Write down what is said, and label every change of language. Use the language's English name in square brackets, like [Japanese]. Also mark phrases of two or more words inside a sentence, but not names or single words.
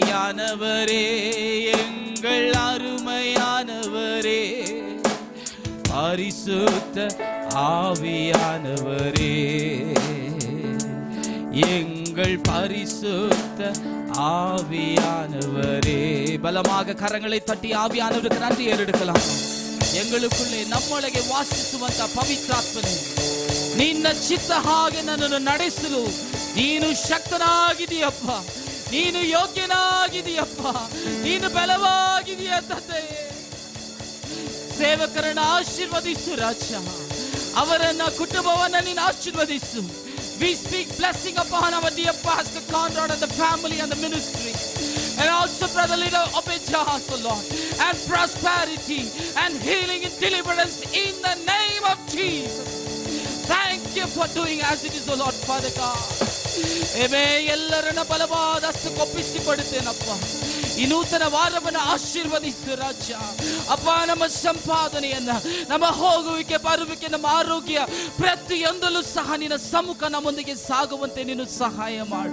[Tamil] ஆவியானவரே, எங்கள் அருமையானவரே, பரிசுத்த ஆவியானவரே, எங்கள் பரிசுத்த ஆவியானவரே. பலமாக கரங்களை தட்டி ஆவியானவருக்கு நன்றி ஏறெடுக்கலாம். [Kannada] ಎಂಗಳುಕುಳ್ಳೆ ನಮ್ಮೊಳಗೆ ವಾಸಿಸುವಂತ ಪವಿತ್ರಾತ್ಮನೇ, ನಿನ್ನ ಚಿತ್ತ ಹಾಗೆ ನನ್ನನ್ನು ನಡೆಸಲು ನೀನು ಶಕ್ತನಾಗಿದೆಯಪ್ಪ, ನೀನು ಯೋಗ್ಯನಾಗಿದೆಯಪ್ಪ, ನೀನು ಬಲವಾಗಿದೆಯ ತಂದೆಯೇ. ಸೇವಕರನ್ನು ಆಶೀರ್ವದಿಸು ರಾಜ, ಅವರನ್ನ ಕುಟುಂಬವನ್ನ ನೀನು ಆಶೀರ್ವದಿಸು. [English] We speak blessing upon our dear Pastor Conrad and the family and the ministry, and also Brother Leader Obejas, O Lord, and prosperity and healing and deliverance in the name of Jesus. Thank you for doing as it is, O Lord, Father God. Amen. [Kannada] ಎಲ್ಲರನ್ನ ಬಲವಾದ ಹಸ್ತಕ್ಕೆ ಒಪ್ಪಿಸಿಕೊಡುತ್ತೇನಪ್ಪ. ಈ ನೂತನ ವಾರವನ್ನು ಆಶೀರ್ವದಿಸು ರಾಜ. ಅಪ್ಪ, ನಮ್ಮ ಸಂಪಾದನೆಯನ್ನ, ನಮ್ಮ ಹೋಗುವಿಕೆ ಬರುವಿಕೆ, ನಮ್ಮ ಆರೋಗ್ಯ ಪ್ರತಿಯೊಂದಲ್ಲೂ ಸಹ ನಿನ್ನ ಸಮ್ಮುಖ ನಮ್ಮೊಂದಿಗೆ ಸಾಗುವಂತೆ ನೀನು ಸಹಾಯ ಮಾಡು.